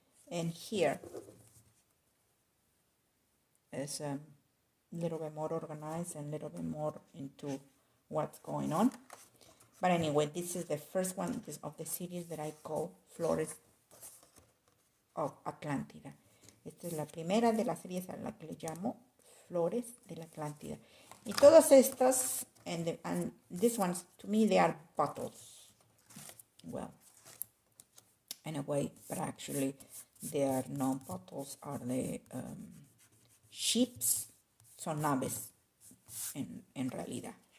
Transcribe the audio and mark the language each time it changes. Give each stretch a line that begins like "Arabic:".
English: And here is a little bit more organized and a little bit more into what's going on. But anyway, this is the first one of the series that I call Flores of Atlántida.
Spanish: Esta es la primera de las series a la que le llamo Flores de la Atlántida. Y todas estas,
English: and these ones, to me, they are bottles. Well, in a way, but actually, they are not bottles, are the ships,
Spanish: son naves, en realidad.